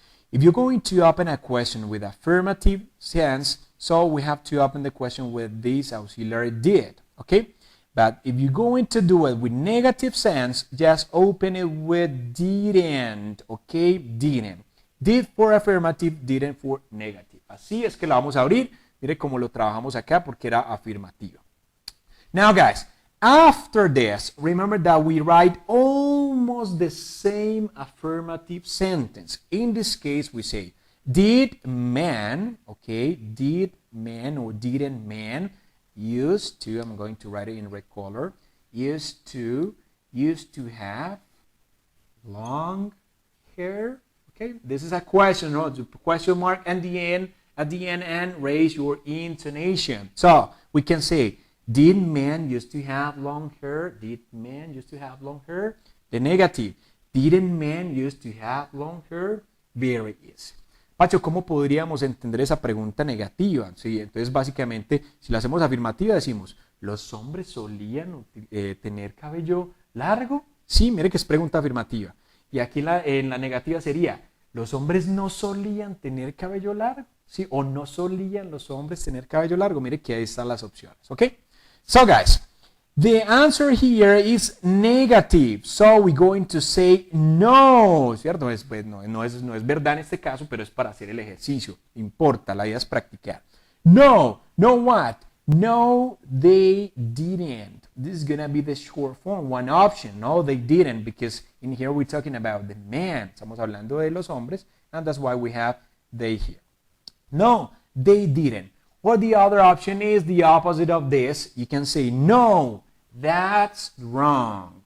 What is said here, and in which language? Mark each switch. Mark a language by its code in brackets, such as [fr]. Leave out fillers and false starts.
[en] If you're going to open a question with affirmative sense, so we have to open the question with this auxiliary did, okay? But if you're going to do it with negative sense, just open it with didn't, okay? Didn't. Did for affirmative, didn't for negative. [es] Así es que la vamos a abrir. Mire cómo lo trabajamos acá porque era afirmativa. [en] Now, guys, after this, remember that we write almost the same affirmative sentence. In this case, we say, did man, okay, did man or didn't man used to, I'm going to write it in red color, used to have long hair, okay? This is a question, no? Question mark at the end, and raise your intonation. So, we can say, did men used to have long hair? Did men used to have long hair? The negative. Didn't men used to have long hair? Very easy. [es] Pacho, ¿cómo podríamos entender esa pregunta negativa? Sí, entonces, básicamente, si la hacemos afirmativa, decimos, ¿los hombres solían tener cabello largo? Sí, mire que es pregunta afirmativa. Y aquí en la negativa sería, ¿los hombres no solían tener cabello largo? Sí, o no solían los hombres tener cabello largo. Mire que ahí están las opciones, ¿ok? [en] So, guys, the answer here is negative. So, we're going to say no, [es] ¿cierto? Pues, no es verdad en este caso, pero es para hacer el ejercicio. Importa, la idea es practicar. [en] No what? No, they didn't. This is gonna be the short form, one option. No, they didn't, because in here we're talking about the man. [es] Estamos hablando de los hombres, [en] and that's why we have they here. No, they didn't. Or the other option is the opposite of this. You can say, no, that's wrong.